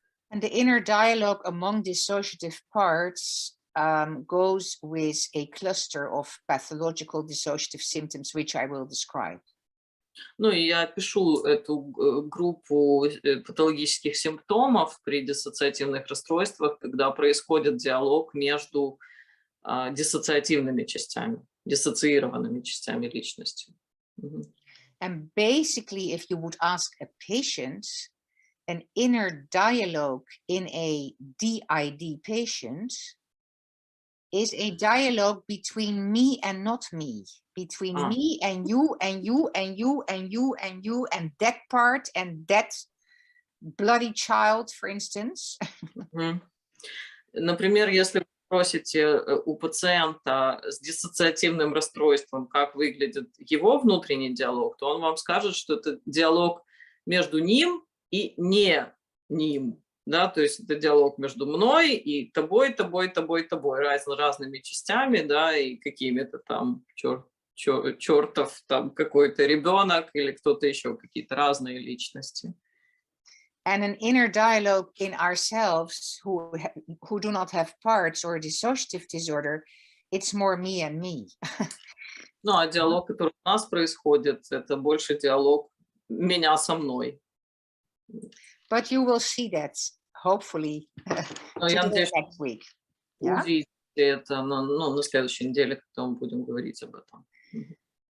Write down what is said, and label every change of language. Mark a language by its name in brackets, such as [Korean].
[English] And the inner dialogue among dissociative parts goes with a cluster of pathological dissociative symptoms, which I will describe. [Russian] Ну, и я опишу эту группу патологических симптомов при диссоциативных расстройствах, когда происходит диалог между диссоциативными частями, диссоциированными частями личности. [English] And basically, if you would ask a patient, an inner dialogue in a DID patient is a dialogue between me and not me, between me and you and you and you and you and you and that part and that bloody child, for instance. [Russian] Например, если вы спросите у пациента с диссоциативным расстройством, как выглядит его внутренний диалог, то он вам скажет, что это диалог между ним и не ним. Да, то есть это диалог между мной и тобой, разными частями, да, и какими-то там чертов там какой-то ребенок или кто-то еще, какие-то разные личности. [English] And an inner dialogue in ourselves who do not have parts or a dissociative disorder, it's more me and me. [Russian] Ну, а диалог, который у нас происходит, это больше диалог меня со мной. [English] But you will see that, hopefully, next week. [Russian] Увидите это на следующей неделе, когда мы будем говорить об этом.